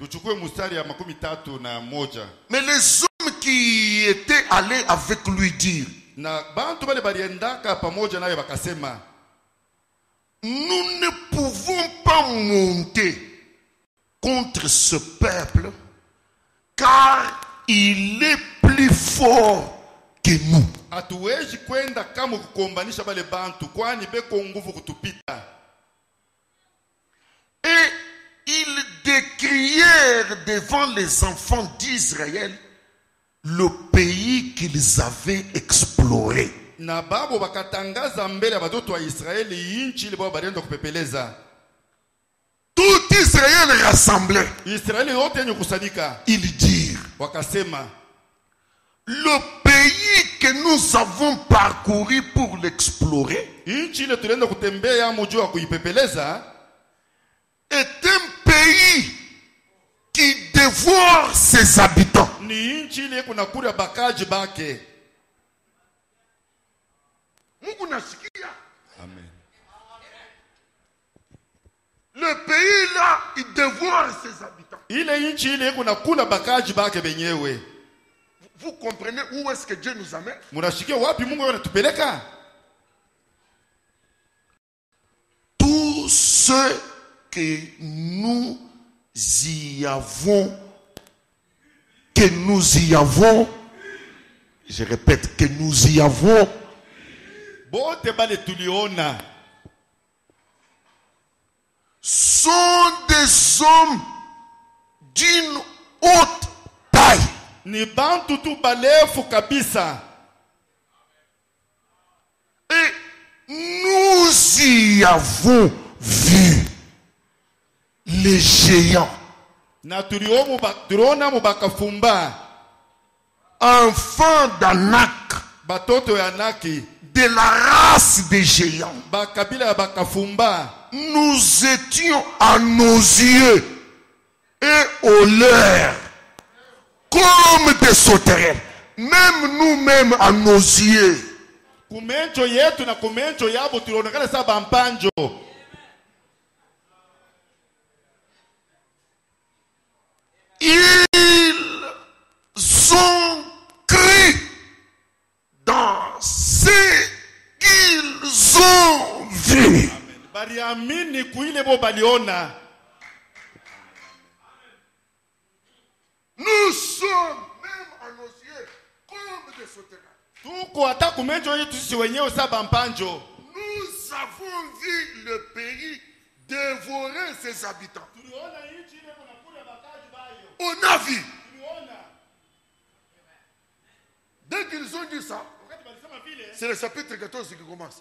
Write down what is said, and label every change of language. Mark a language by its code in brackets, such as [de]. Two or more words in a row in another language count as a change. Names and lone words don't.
[fr] Mais les hommes qui étaient allés avec lui dire, monter contre ce peuple, car il est plus fort que nous. [sw] Hatuwezi kwenda kama kukombanisha bale bantu kwani beko nguvu kutupita. [fr] Et ils décrièrent devant les enfants d'Israël le pays qu'ils avaient exploré. [sw] Na babo bakatangaza mbele ya watoto wa Israeli inchi ile babo balienda kupepeleza. [fr] Tout Israël rassemblé. [sw] Israeli yote yenye kusanyika. [fr] Ils dirent, [sw] Wakasema, [fr] le pays que nous avons parcouru pour l'explorer [sw] inchi ile tulienda kutembea mji wa kuipepeleza [fr] est un pays qui dévore ses habitants. [sw] ni inchi ile kuna kula bakaji bake. Mungu nasikia. Amen. [fr] Le pays là, il dévore ses habitants. [sw] Ile inchi ile kuna kula bakaji bake benyewe. [fr] Vous comprenez où est-ce que Dieu nous amène? [sw] Munashikia wapi Mungu anatupeleka? [fr] Tout ce que nous y avons, je répète, que nous y avons, [sw] Bote bale tuliona [fr] sont des hommes d'une haute taille. [sw] ni bantu tu balefu kabisa. [fr] Et nous y avons vu les géants, [sw] Na tuliona mubakafumba [fr] enfants d'Anak, [sw] batoto ya Anaki, [fr] de la race des géants. [sw] bakabila ya bakafumba. [fr] Nous étions à nos yeux et aux leurs comme des sauterelles. Même nous-mêmes à nos yeux. [sw] Kumencho yetu na kumencho yabo tulionekana sa bampanjo. [fr] Ils ont cru dans ce qu'ils ont vu. [sw] Bariamini kuile bo baliona. [fr] Nous sommes même à nos yeux comme des sauterelles. [sw] Tuko hata kumencho yetu sisi wenyewe sa bampanjo. [fr] Nous avons vu le pays dévorer ses habitants. On a vu. Dès qu'ils ont dit ça, c'est le chapitre 14 qui commence.